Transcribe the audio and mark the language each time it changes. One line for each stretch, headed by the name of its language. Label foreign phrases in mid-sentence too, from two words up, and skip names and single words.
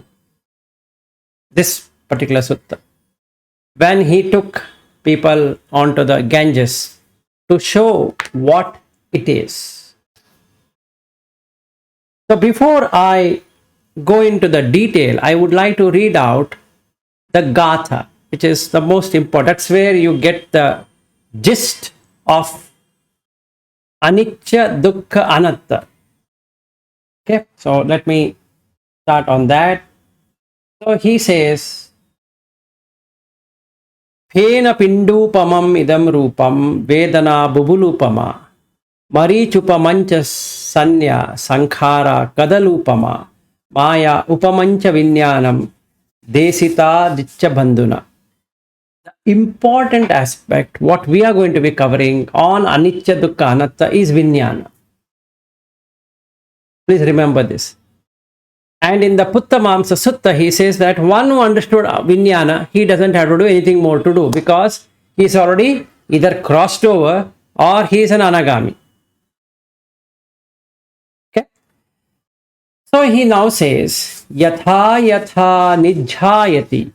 English: This particular sutta, when he took people onto the Ganges to show what it is. So before I go into the detail, I would like to read out the Gatha, which is the most important. That's where you get the gist of
Pali: anicca, dukkha, anatta.
English: Okay, so let me start on that. So he says,
Pali: Phena pindupamam idam rupam vedana bubulupama marichupamancha sanya sankhara kadalupama maya upamancha vinyanam desita dicha bandhuna.
English: The important aspect, what we are going to be covering on
Pali: anicca dukkha anatta
English: is vinyana. Please remember this. And in the Puttamamsa Sutta, he says that one who understood Vijnana, he doesn't have to do anything more to do because he's already either crossed over or he is an anagami. Okay. So he now says,
Pali: Yatha Yatha Nijhayati.